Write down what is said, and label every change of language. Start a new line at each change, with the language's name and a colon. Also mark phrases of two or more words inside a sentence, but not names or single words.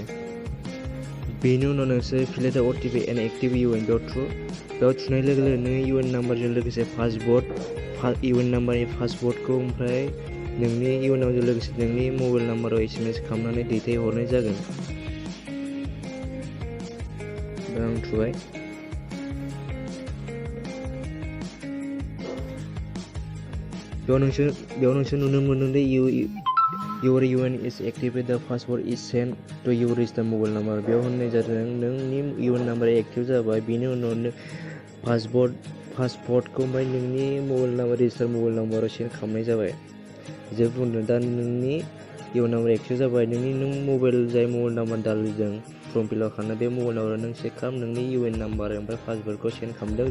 Bodo: बेनि उनाव नोंसोर फिलेट
English: OTP and active UN
Bodo: बेयाव बेयाव थुनाय लोगो लोगो नों UN नाम्बारजों लोगोसे UN नाम्बारनि पासवर्डखौ ओमफ्राय नोंनि UN नाम्बारजों लोगोसे नोंनि मबाइल नाम्बाराव SMS खालामनानै दैथायहरनाय जागोन। दा आं थुबाय। बेयाव नोंसोर नुनो मोनदों दि
English: Your UN is activated, the password is sent to your registered mobile number।
Bodo: बेयाव होननाय जादों नोंनि UN नाम्बारा एक्टिभ जाबाय। बेनि उनाव पासवर्डखौ ओमफ्राय नोंनि मबाइल नाम्बार रेजिस्टार मबाइल नाम्बाराव सेन्ड खालामनाय जाबाय। जों बुंदों दा नोंनि UN नाम्बार एक्टिभ जाबाय। नों मबाइल जाय मबाइल नाम्बार दालिजों
English: form fill up
Bodo: खालामनाय बे मबाइल नाम्बाराव नों चेक खालाम, नोंनि UN नाम्बार ओमफ्राय पासवर्डखौ सेन्ड खालामदों।